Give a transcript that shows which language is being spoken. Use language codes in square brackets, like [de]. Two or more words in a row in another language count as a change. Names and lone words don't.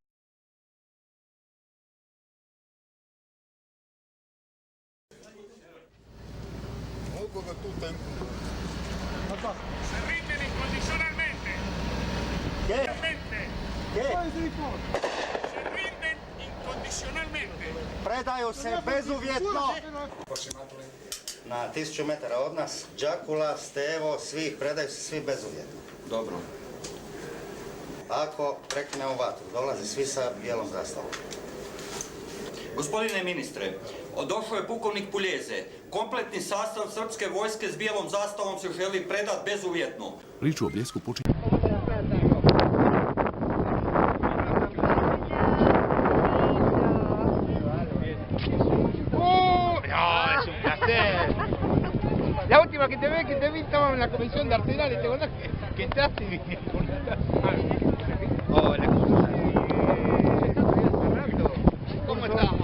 [es] Se rinden incondicionalmente. ¿Qué? ¿Qué? Se rinden incondicionalmente. [hr] Predaju se bezuvjetno. Na 1000 metara od nas, Đakula, Stevo, svi, predaju se svi bezuvjetno. Dobro. Ako preknemo vatru, dolaze svi sa bijelom zastavom. Gospodine ministre, došao je pukovnik Puljeze. Kompletni sastav srpske vojske s bijelom zastavom se želi predat bezuvjetno. Priču o Bljesku počinje. [es] No, es un placer. La última que te vi estaba en la comisión de Arsenal, ¿te acordás que entraste y hola, ¿cómo estamos?